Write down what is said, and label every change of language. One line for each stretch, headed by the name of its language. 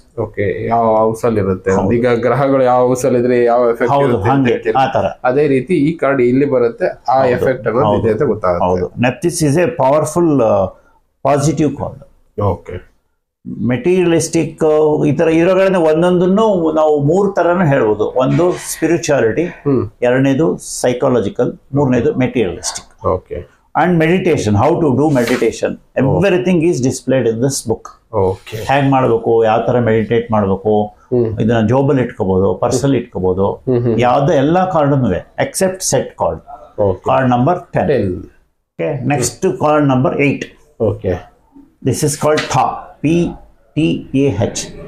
Kannada: Okay, ಯಾವ house ಅಲ್ಲಿ ಇರುತ್ತೆ, ಈಗ ಗ್ರಹಗಳು ಯಾವ ಹೌಸ್ ಅಲ್ಲಿ ಇದ್ರೆ ಯಾವ ಎಫೆಕ್ಟ್, ಅದೇ ರೀತಿ ಈ ಕಾರ್ಡ್ ಇಲ್ಲಿ ಬರುತ್ತೆ, ಆ ಎಫೆಕ್ಟ್ ಅನ್ನೋದು ಅಂತ ಗೊತ್ತಾಗುತ್ತೆ.
English: ಹೌದು, ನೆಪ್ತೀಸ್ is a powerful positive card. Okay,
Kannada: materialistic ಈ ತರ ಇರೋಗಳನ್ನ ಒಂದೊಂದನ್ನು ನಾವು 3 ತರನು ಹೇಳ್ಬೋದು. ಒಂದು spirituality, 2ನೇದು psychological, 3ನೇದು materialistic. Okay,
English: and meditation, how to do meditation, everything is displayed in this book. Okay,
Kannada: ಹೇಗೆ ಮಾಡಬೇಕು, ಯಾವ ತರ ಮೆಡಿಟೇಟ್ ಮಾಡಬೇಕು, ಇದನ್ನ ಜೋಬಲ್ ಇಟ್ಕೋಬಹುದು, ಪರ್ಸಲ್ ಇಟ್ಕೋಬಹುದು, ಯಾವ್ದು ಎಲ್ಲ ಕಾರ್ಡನ್ನು accept set card.
English: Card number 10. Okay, next card number 8. Okay, this is called the, PTAH.